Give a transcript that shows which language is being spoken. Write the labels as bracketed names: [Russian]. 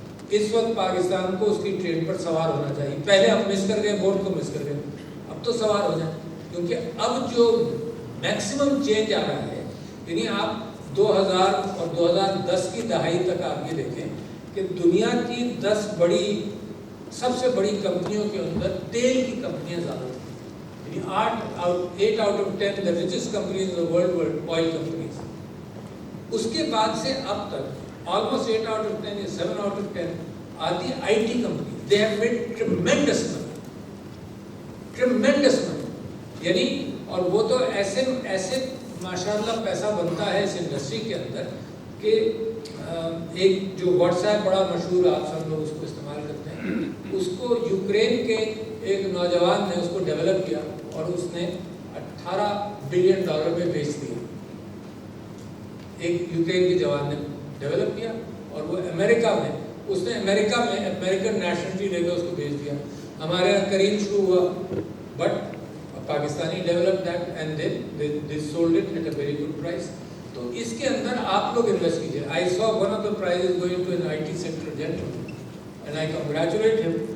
[Urdu] اس وقت پاکستان کو اس کی ٹرین پر سوار ہونا چاہیے. پہلے ہم مس کر گئے، بورڈ کو مس کر گئے، اب تو سوار ہو جائیں. کیونکہ اب جو میکسیمم چینج آ رہا ہے، یعنی آپ 2000 اور 2010 کی دہائی تک آپ یہ دیکھیں کہ دنیا کی 10 بڑی سب سے بڑی کمپنیوں کے اندر تیل کی کمپنیاں زیادہ تھیں. [English] یعنی 8 out of 10 the richest companies in the world were oil companies. [Urdu] اس کے بعد سے اب تک [English] almost 8 out of 10 یا 7 out of 10 are the IT companies. They have made tremendous money. Tremendous money. [Urdu] یعنی اور وہ تو ایسے ماشاءاللہ پیسہ بنتا ہے اس انڈسٹری کے اندر کہ ایک جو واٹس ایپ بڑا مشہور، آپ سب لوگ اس کو استعمال کرتے ہیں، اس کو یوکرین کے ایک نوجوان نے اس کو ڈیولپ کیا اور اس نے $18 بلین میں بیچ دیا. ایک یوکرین کے جوان نے ڈیولپ کیا اور وہ امریکہ میں اس نے امریکن نیشنلٹی لے کے اس کو بیچ دیا. ہمارے یہاں کریم شروع ہوا [English] But Pakistani develop that and they sold it at a very good price. [Urdu] تو اس کے اندر آپ لوگ انویسٹ کیجیے. [English] I saw one of the prizes going to an IT sector gentleman and I congratulate him.